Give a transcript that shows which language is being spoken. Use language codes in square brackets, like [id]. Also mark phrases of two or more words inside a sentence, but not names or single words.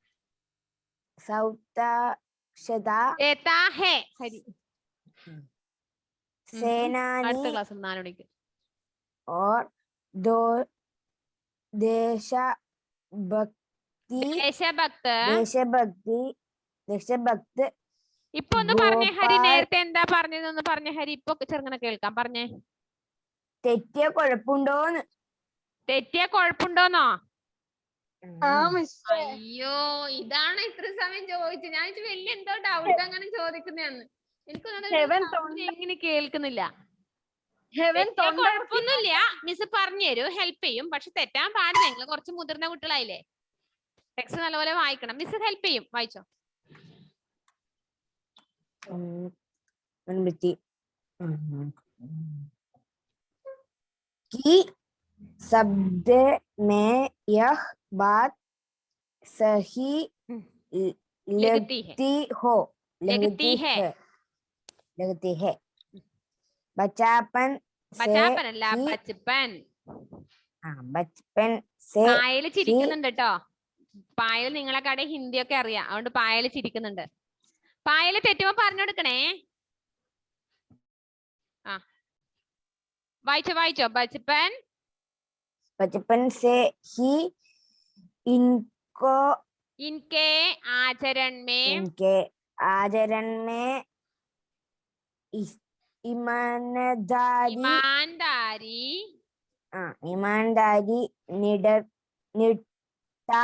[hi] देता है सेनानी और दो देशभक्त [ml] ഇപ്പൊ ഒന്ന് പറഞ്ഞേ ഹരി. നേരത്തെ എന്താ പറഞ്ഞതെന്ന് പറഞ്ഞേ ഹരി. ഇപ്പൊ ചെറുങ്ങനെ കേൾക്കാം. പറഞ്ഞേ. തെറ്റിയ കുഴപ്പമുണ്ടോന്ന്. തെറ്റിയ കുഴപ്പമുണ്ടോന്നോ? അയ്യോ, ഇതാണ് ഇത്ര സമയം ചോദിച്ചത്. ഞാൻ വലിയ എന്തോ ഡൗട്ട് അങ്ങനെ ചോദിക്കുന്നതെന്ന്. എനിക്കൊന്നും എങ്ങനെ കേൾക്കുന്നില്ല. കുഴപ്പമൊന്നുമില്ല, മിസ് പറഞ്ഞു തരൂ, ഹെൽപ്പ് ചെയ്യും. പക്ഷെ തെറ്റാൻ പാടില്ല. നിങ്ങൾ കുറച്ച് മുതിർന്ന കുട്ടികളായില്ലേ, ടെക്സ്റ്റ് നല്ലപോലെ വായിക്കണം. മിസ് ഹെൽപ്പ് ചെയ്യും. വായിച്ചോ. [hi] कि शब्द में यह बात सही लगती है लगती हो, लगती है लगती है। बचपन से [ml] बचापन അല്ല [hi] ही, ബച്ചപ്പൻ हाँ, बचपन से [ml] പായല് [hi] ही [ml] ചിരിക്കുന്നുണ്ട് കേട്ടോ. പായൽ നിങ്ങളെക്കാടെ ഹിന്ദിയൊക്കെ അറിയാം, അതുകൊണ്ട് പായല് ചിരിക്കുന്നുണ്ട്. പായല് തെറ്റുമ്പോ പറഞ്ഞു കൊടുക്കണേ. ആ വായിച്ചോ [hi] बचपन से ही इनको इनके आचरण में इनके आचरण में ईमानदारी ईमानदारी ईमानदारी निडरता